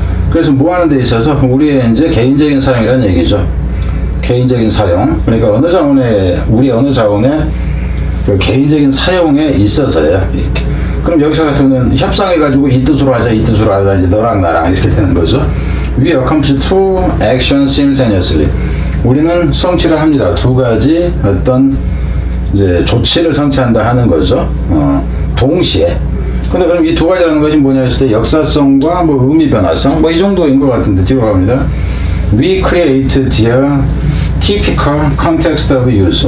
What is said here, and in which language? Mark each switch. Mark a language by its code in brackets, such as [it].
[ko] 그래서 뭐 하는 데 있어서 우리의 이제 개인적인 사용이라는 얘기죠. 개인적인 사용. 그러니까 우리 언어 자원의 그 개인적인 사용에 있어서요. 이렇게. 그럼 여기서 같은 경우는 협상해가지고 이 뜻으로 하자, 이제 너랑 나랑 이렇게 되는 거죠. [en] We accomplish two actions simultaneously. [ko] 우리는 성취를 합니다. 두 가지 어떤 이제 조치를 성취한다 하는 거죠. 동시에. 근데 그럼 이 두 가지라는 것이 뭐냐 했을 때 역사성과 뭐 의미 변화성 뭐 이 정도인 것 같은데 뒤로 갑니다. [en] We create the typical context of use.